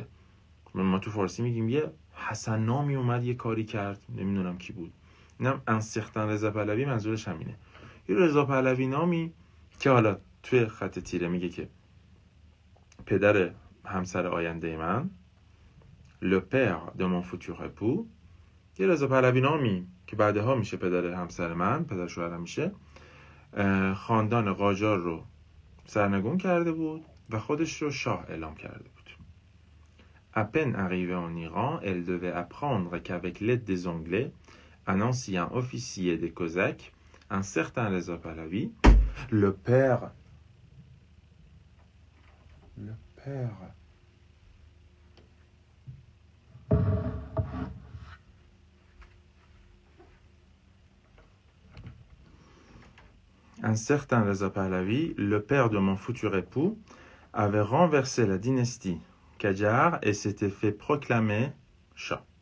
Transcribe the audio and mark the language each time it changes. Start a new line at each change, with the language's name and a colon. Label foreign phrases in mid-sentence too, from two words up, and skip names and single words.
Persian: ما تو فارسی میگیم یه حسن نامی اومد یه کاری کرد، نمیدونم کی بود. اینم
French: un certain
Persian: رضا پهلوی منظورش همینه. یه رضا پهلوی نامی که حالا توی خط تیره میگه که پدر همسر آینده من،
French: le père de mon futur époux،
Persian: یه رضا پهلوی نامی که بعدها میشه پدر همسر من، پدر شوهرم میشه، خاندان قاجار رو سرنگون کرده بود و خودش رو شاه اعلام کرده بود.
French: À peine arrivée en Iran, elle devait apprendre qu'avec l'aide des Anglais, un ancien officier des Cosaques, un certain Reza Pahlavi, le père père. Un certain Reza Pahlavi, le père de mon futur époux, avait renversé la dynastie Qajar et s'était fait proclamer Shah.